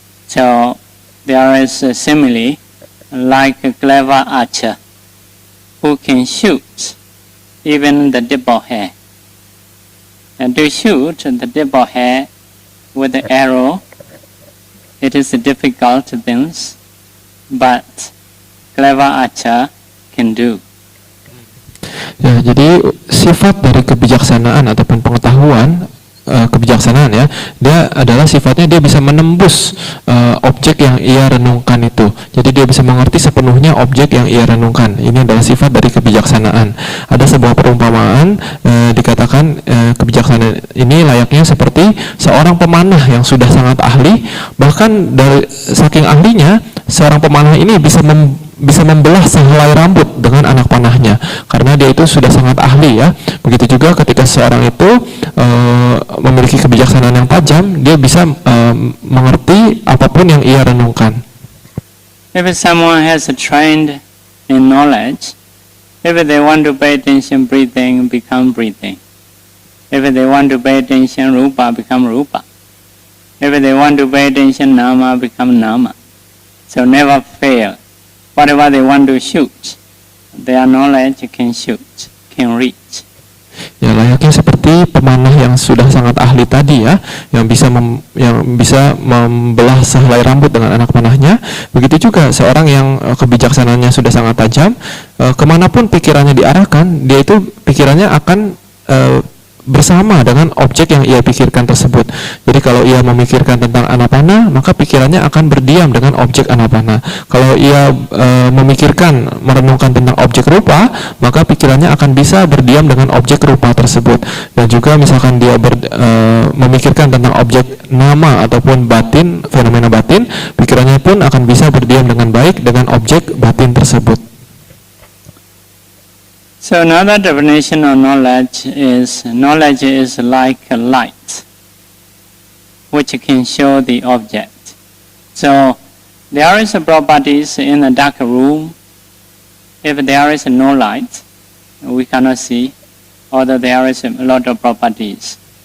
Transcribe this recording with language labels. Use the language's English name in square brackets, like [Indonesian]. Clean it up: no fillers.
[English] So there is a simile like a clever archer who can shoot even the tip of hair. And to shoot the tip of hair with the arrow, it is a difficult thing, but clever archer can do. [Indonesian] Ya, jadi sifat dari kebijaksanaan ataupun pengetahuan kebijaksanaan ya, dia adalah sifatnya dia bisa menembus objek yang ia renungkan itu. Jadi dia bisa mengerti sepenuhnya objek yang ia renungkan. Ini adalah sifat dari kebijaksanaan. Ada sebuah perumpamaan dikatakan kebijaksanaan ini layaknya seperti seorang pemanah yang sudah sangat ahli, bahkan dari saking ahlinya seorang pemanah ini bisa membelah sehelai rambut dengan anak panahnya karena dia itu sudah sangat ahli ya. Begitu juga ketika seorang itu memiliki kebijaksanaan yang tajam, dia bisa mengerti apapun yang ia renungkan. [English] If someone has trained in knowledge, if they want to pay attention breathing, become breathing. If they want to pay attention rupa, become rupa. If they want to pay attention nama, become nama. So never fail. Whatever they want to shoot, their knowledge can shoot, can reach. [Indonesian] Ya, layaknya seperti pemanah yang sudah sangat ahli tadi ya, yang bisa membelah sehelai rambut dengan anak panahnya. Begitu juga seorang yang kebijaksanaannya sudah sangat tajam, kemanapun pikirannya diarahkan, dia itu pikirannya akan bersama dengan objek yang ia pikirkan tersebut. Jadi kalau ia memikirkan tentang anapana, maka pikirannya akan berdiam dengan objek anapana. Kalau ia merenungkan tentang objek rupa, maka pikirannya akan bisa berdiam dengan objek rupa tersebut. Dan juga misalkan dia memikirkan tentang objek nama ataupun batin, fenomena batin, pikirannya pun akan bisa berdiam dengan baik dengan objek batin tersebut. [English] So another definition of knowledge is like a light which can show the object. So there is a properties in a dark room. If there is no light, we cannot see, although there is a lot of properties.